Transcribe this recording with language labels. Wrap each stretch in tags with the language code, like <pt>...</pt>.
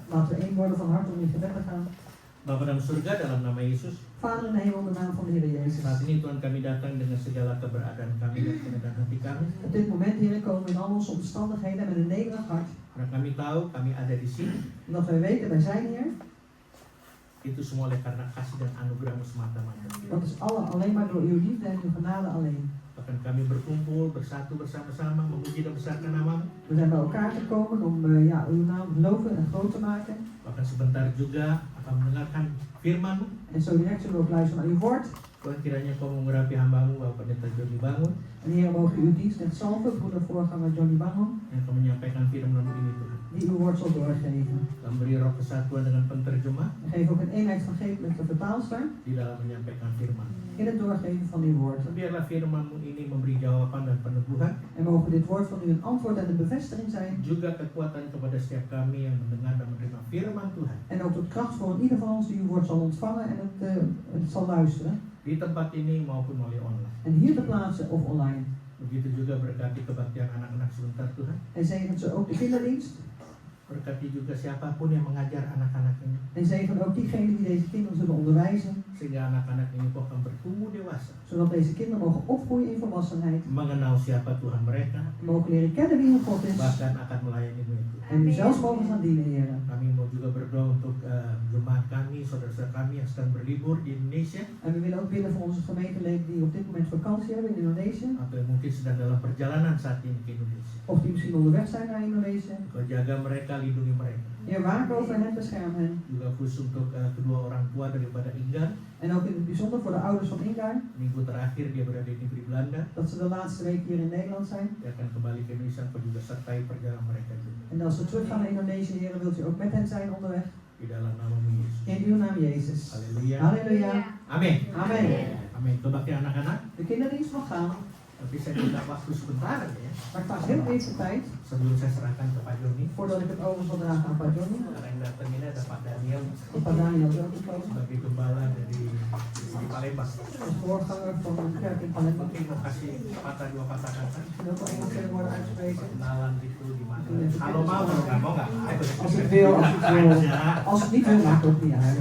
<nl>Laten we één worden van hart om in gebed te gaan.</nl> <id>Bapa dalam surga, dalam nama Yesus,</id> <nl>Vader in de hemel, in de naam van de Heer Jezus.</nl> <id>saat ini Tuhan kami datang dengan segala keberadaan kami dan keadaan hati kami.</id> <nl>Op dit moment, Heer, komen we in al onze omstandigheden met een nederig hart.</nl> <id>Karena kami tahu kami ada di sini,</id> <nl>Omdat wij weten, wij zijn hier.</nl> <id>itu semua oleh karena kasih dan anugerah-Mu semata-mata.</id> <nl>Dat is alleen maar door uw liefde en uw genade alleen.</nl> <id>Bahkan kami berkumpul, bersatu bersama-sama, memuji dan besarkan nama-Mu.</id> <nl>We zijn bij elkaar gekomen om uw naam geloven en groot te maken.</nl> <id>Bahkan sebentar juga akan mendengarkan firman-Mu.</id> <nl>En zo direct zullen we ook luisteren naar uw woord.</nl> <id>Tuhan, kiranya Kau mengurapi hamba-Mu, Bapak Pendeta Joni Bangun,</id> <nl>En Heer, mogen uw dienst net zalven, broeder voorganger Johnny Bangham,</nl> <id>yang akan menyampaikan firman-Mu ini, Tuhan.</id> <nl>die uw woord zal doorgeven.</nl> <id>Dan beri roh kesatuan dengan penterjemah</id> <nl>En geef ook een eenheid van geest met de vertaalster</nl> <id>di dalam menyampaikan firman.</id> <nl>in het doorgeven van uw woord.</nl> <id>Biarlah firman-Mu ini memberi jawaban dan peneguhan,</id> <nl>En mogen dit woord van u een antwoord en een bevestiging zijn.</nl> <id>juga kekuatan kepada setiap kami yang mendengar dan menerima firman Tuhan.</id> <nl>En ook tot kracht voor ieder van ons die uw woord zal ontvangen en het zal luisteren.</nl> <id>Di tempat ini maupun melalui online.</id> <nl>En hier te plaatsen of online.</nl> <id>Begitu juga berkati kebaktian anak-anak sebentar, Tuhan.</id> <nl>En zegen ze ook de kinderdienst.</nl> <id>Berkati juga siapapun yang mengajar anak-anak ini,</id> <nl>En zegen ook diegenen die deze kinderen zullen onderwijzen.</nl> <id>sehingga anak-anak ini akan bertumbuh dewasa,</id> <nl>Zodat deze kinderen mogen opgroeien in volwassenheid.</nl> <id>mengenal siapa Tuhan mereka,</id> <nl>En mogen leren kennen wie hun God is.</nl> <id>bahkan akan melayani-Mu itu.</id> <nl>En u zelfs mogen gaan dienen, Heer.</nl> <id>Kami mau juga berdoa untuk jemaat kami, saudara-saudara kami yang sedang berlibur di Indonesia,</id> <nl>En we willen ook bidden voor onze gemeenteleden die op dit moment vakantie hebben in Indonesië.</nl> <id>atau yang mungkin sedang dalam perjalanan saat ini ke Indonesia.</id> <nl>Of die misschien onderweg zijn naar Indonesië.</nl> <id>Kau jaga mereka, lindungi mereka.</id> <nl>Heer, waak over hen, bescherm hen.</nl> <id>Juga khusus untuk kedua orang tua daripada Ingar.</id> <nl>En ook in het bijzonder voor de ouders van Ingar.</nl> <id>Minggu terakhir dia berada di negeri Belanda.</id> <nl>Dat ze de laatste week hier in Nederland zijn.</nl> <id>Dia akan kembali ke Indonesia, Kau juga sertai perjalanan mereka juga.</id> <nl>En als ze terug gaan naar Indonesië, Heer, wilt u ook met hen zijn onderweg.</nl> <id>Di dalam nama-Mu Yesus.</id> <nl>In uw naam, Jezus.</nl> <id>Haleluya.</id> <nl>Halleluja.</nl> <id>Amin.</id> <nl>Amen.</nl> <id>Amin. Kebaktian anak-anak.</id> <nl>De kinderdienst mag gaan.</nl> <id>Tapi saya minta waktu sebentar ya,</id> <nl>Maar ik vraag heel even tijd</nl> <id>sebelum saya serahkan ke Pak Joni.</id> <nl>voordat ik het over zal dragen aan Pak Johnny.</nl> <id>Karena yang datang ini ada Pak Daniel</id> <nl>En Pak Daniel is ook gekomen.</nl> <id>sebagai gembala dari di Palembang.</id> <nl>Als voorganger van een kerk in Palembang.</nl> <id>Mungkin mau kasih dua patah kata.</id> <nl>En ook al Engels kunnen worden uitgesproken.</nl> <id>Kenalan gitu gimana? Kalau mau, kalau nggak mau nggak.</id> <nl>Als het wil, als het wil. Als het niet wil, maakt het ook niet uit.</nl>